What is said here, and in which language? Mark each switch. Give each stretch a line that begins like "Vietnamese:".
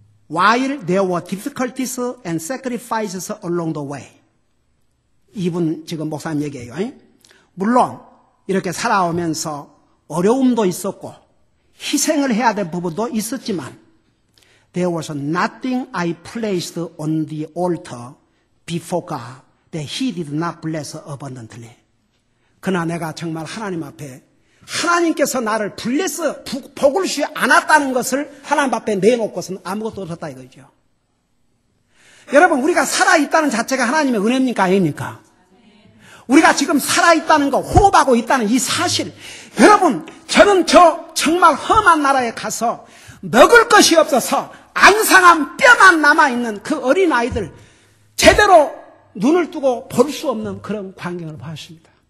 English: While there were difficulties and sacrifices along the way.
Korean: 이분 지금 목사님 얘기예요. 물론 이렇게 살아오면서 어려움도 있었고 희생을 해야 될 부분도 있었지만
English: There was nothing I placed on the altar before God that He did not bless abundantly.
Korean: 그러나 내가 정말 하나님 앞에 하나님께서 나를 블레스 복을 주지 않았다는 것을 하나님 앞에 내놓고서는 아무것도 없었다 이거죠. 여러분 우리가 살아있다는 자체가 하나님의 은혜입니까 아닙니까? 우리가 지금 살아있다는 거 호흡하고 있다는 이 사실 여러분 저는 정말 험한 나라에 가서 먹을 것이 없어서 앙상한 뼈만 남아있는 그 어린아이들 제대로 눈을 뜨고 볼 수 없는 그런 광경을 봤습니다.